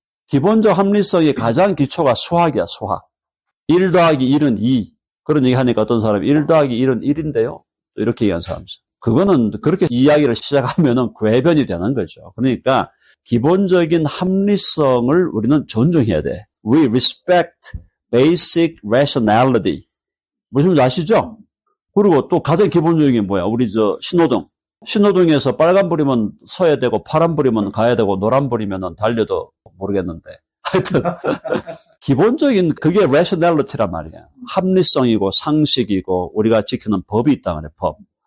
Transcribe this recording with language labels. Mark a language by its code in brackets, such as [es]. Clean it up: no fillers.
[ko] 기본적 합리성의 가장 기초가 수학이야, 수학. 1 더하기 1은 2. 그런 얘기 하니까 어떤 사람이 1 더하기 1은 1인데요. 이렇게 얘기하는 사람이 있어요. 그거는 그렇게 이야기를 시작하면은 궤변이 되는 거죠. 그러니까 기본적인 합리성을 우리는 존중해야 돼. [en] We respect basic rationality. [ko] 무슨 말인지 아시죠? 그리고 또 가장 기본적인 게 뭐야? 우리 신호등. 신호등에서 빨간불이면 서야 되고, 파란불이면 가야 되고, 노란불이면 달려도 모르겠는데. 하여튼, 기본적인 그게 rationality란 말이야. 합리성이고, 상식이고, 우리가 지키는 법이 있다 그래, 법.